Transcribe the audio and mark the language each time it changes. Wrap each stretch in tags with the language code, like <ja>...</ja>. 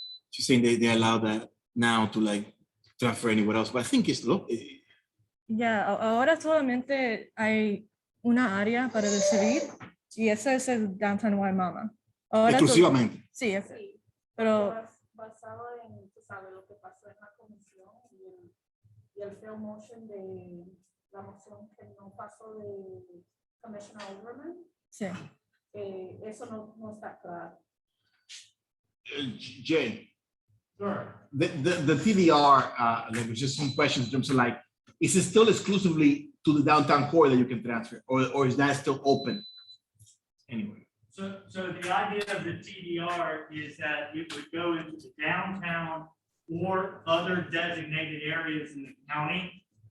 <en>She's saying they allow that now to like transfer anywhere else, but I think it's</en> <es>Ya, ahora solamente hay una área para recibir y ese es el Downtown Wimauma. Ahora exclusivamente. Sí, pero basado en, tú sabes, lo que pasó en la comisión y el</es> <en>fail motion</en> <es>de la moción que no pasó de Commissioner Overman. sí. Eso no está claro.</es> <en>Jay, the TDR, there was just some questions in terms of like, is it still exclusively to the downtown core that you can transfer, or is that still open? Anyway. So the idea of the TDR is that it would go into the downtown or other designated areas in the county.</en>